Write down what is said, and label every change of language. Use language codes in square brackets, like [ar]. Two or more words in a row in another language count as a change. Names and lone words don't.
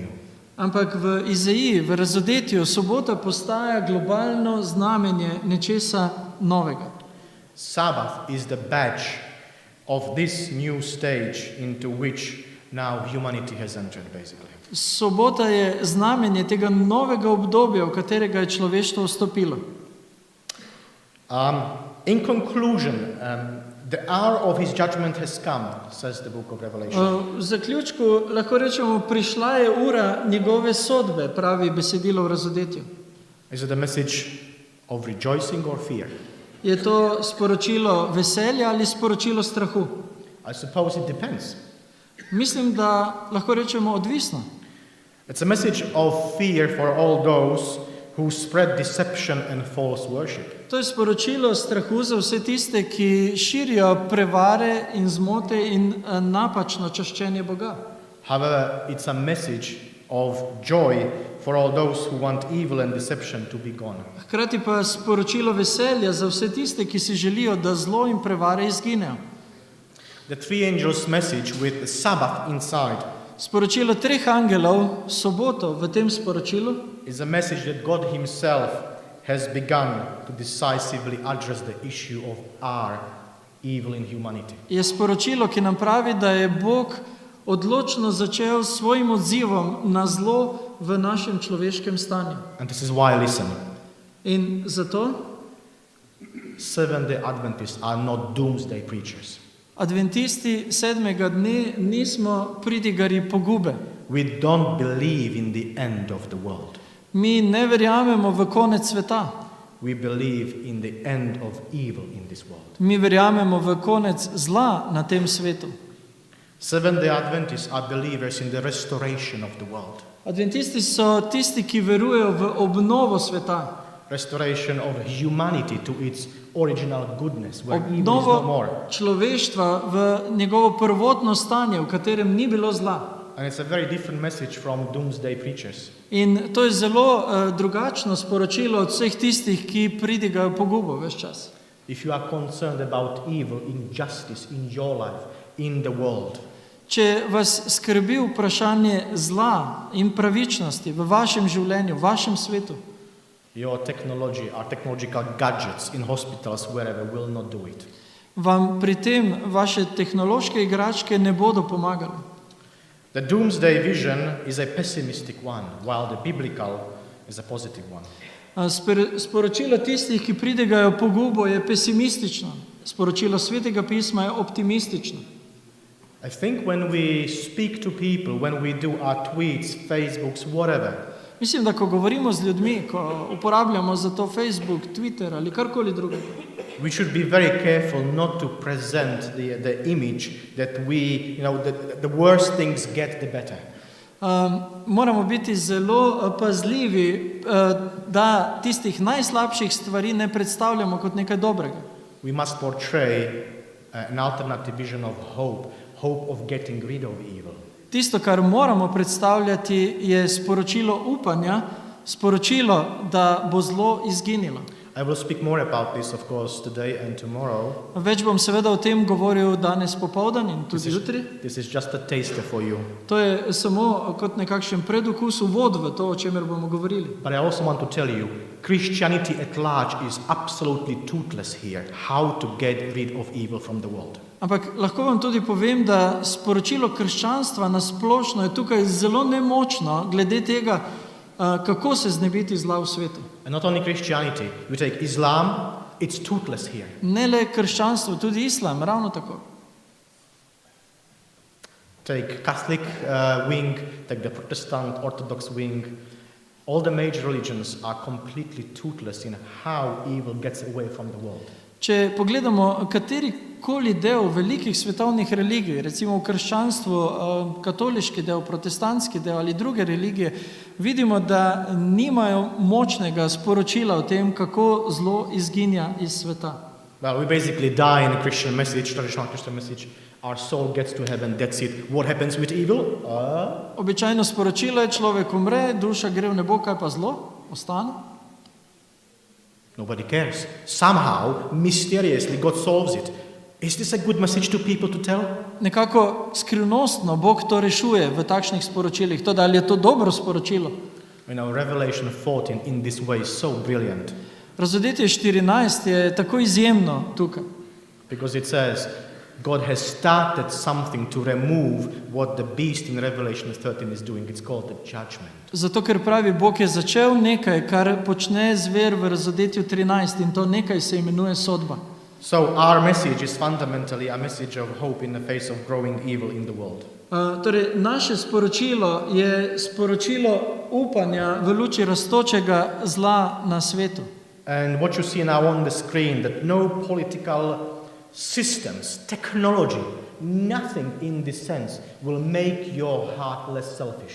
[sl] Ampak v Izaiji, v razodetju, sobota postaja globalno znamenje nečesa novega. [en] Sabbath is the badge of this new stage into which now humanity has entered, basically. [sl] Sobota je znamenje tega novega obdobja, v katerega je človeštvo vstopilo. [en] In conclusion, The hour of his judgment has come, says the book of Revelation. [sl] V zaključku lahko rečemo, prišla je ura njegove sodbe, pravi besedilo v razodetju. [en] Is it a message of rejoicing or fear? [sl] Je to sporočilo veselja ali sporočilo strahu? [en] I suppose it depends. [sl] Mislim, da lahko rečemo odvisno. [en] It's a message of fear for all those who spread deception and false worship. [sl] To je sporočilo strahu za vse tiste, ki širijo prevare in zmote in napačno čaščenje Boga. [en] However, it's a message of joy for all those who want evil and deception to be gone. [sl] Hkrati pa sporočilo veselja za vse tiste, ki si želijo, da zlo in prevare izginejo. [en] The three angels' message with the Sabbath inside [sl] Sporočilo treh angelov, soboto v tem sporočilu, [en] is a message that God himself has begun to decisively address the issue of our evil in humanity. [sl] je sporočilo, ki nam pravi, da je Bog odločno začel s svojim odzivom na zlo v našem človeškem stanju. [en] And this is why, listen, [sl] In zato [en] Seventh-day Adventists are not doomsday preachers. [sl] adventisti sedmega dne nismo pridigari pogube. [en] We don't believe in the end of the world. [sl] Mi ne verjamemo v konec sveta. [en] We believe in the end of evil in this world. [sl] Mi verjamemo v konec zla na tem svetu. [en] Seventh-day Adventists are believers in the restoration of the world. [sl] Adventisti so tisti, ki verujejo v obnovo sveta. [en] Restoration of humanity to its original goodness, where evil is no more. [sl] Obnovo človeštva v njegovo prvotno stanje, v katerem ni bilo zla. [en] And it's a very different message from doomsday preachers. [sl] In to je zelo drugačno sporočilo od vseh tistih, ki pridigajo pogubo ves čas. [en] If you are concerned about evil, injustice in your life, in the world, [sl] Če vas skrbi vprašanje zla in pravičnosti v vašem življenju, v vašem svetu, [en] your technology, our technological gadgets in hospitals, wherever, will not do it. [sl] vam pri tem vaše tehnološke igračke ne bodo pomagali. [en] The doomsday vision is a pessimistic one, while the biblical is a positive one. [sl] Sporočilo tistih, ki pridigajo pogubo, je pesimistično. Sporočilo Svetega pisma je optimistično. [en] I think when we speak to people, when we do our tweets, Facebooks, whatever, [sl] Mislim, da ko govorimo z ljudmi, ko uporabljamo za to Facebook, Twitter ali karkoli drugega, [en] we should be very careful not to present the image that the worse things get, the better. [sl] Moramo biti zelo pazljivi, da tistih najslabših stvari ne predstavljamo kot nekaj dobrega. [en] We must portray an alternative vision of hope, hope of getting rid of evil. [sl] Tisto, kar moramo predstavljati, je sporočilo upanja, sporočilo, da bo zlo izginilo. [en] I will speak more about this, of course, today and tomorrow. [sl] Več bom seveda o tem govoril danes popoldan in tudi jutri. [en] This is just a taster for you. [sl] To je samo kot nekakšen predokus, uvod v to, o čemer bomo govorili. [en] But I also want to tell you, Christianity at large is absolutely toothless here. How to get rid of evil from the world. [sl] Ampak lahko vam tudi povem, da sporočilo krščanstva na splošno je tukaj zelo nemočno glede tega, kako se znebiti zla v svetu. [en] And not only Christianity, you take Islam, it's toothless here. [sl] Ne le krščanstvo, tudi islam, ravno tako. [en] Take Catholic wing, take the Protestant Orthodox wing. All the major religions are completely toothless in how evil gets away from the world. [sl] Če pogledamo katerikoli del velikih svetovnih religij, recimo v krščanstvu, katoliški del, protestantski del ali druge religije, vidimo, da nimajo močnega sporočila o tem, kako zlo izginja iz sveta. [en] Well, we basically die in a Christian message, traditional Christian message. Our soul gets to heaven, that's it. What happens with evil? [sl] Običajno sporočilo je, človek umre, duša gre v nebo, kaj pa zlo? Ostane? [en] Nobody cares. Somehow, mysteriously, God solves it. Is this a good message to people to tell? [sl] Nekako skrivnostno Bog to rešuje v takšnih sporočilih. To, da ali je to dobro sporočilo? [en] Revelation 14 in this way is so brilliant. [sl] Razodetje 14 je tako izjemno tukaj. [en] Because it says, God has started something to remove what the beast in Revelation 13 is doing. It's called the judgment. [sl] Zato, ker pravi, Bog je začel nekaj, kar počne zver v Razodetju 13 in to nekaj se imenuje sodba. [en] So our message is fundamentally a message of hope in the face of growing evil in the world. [sl] Torej, naše sporočilo je sporočilo upanja v luči rastočega zla na svetu. [en] And what you see now on the screen, that no political systems, technology, nothing in this sense will make your heart less selfish.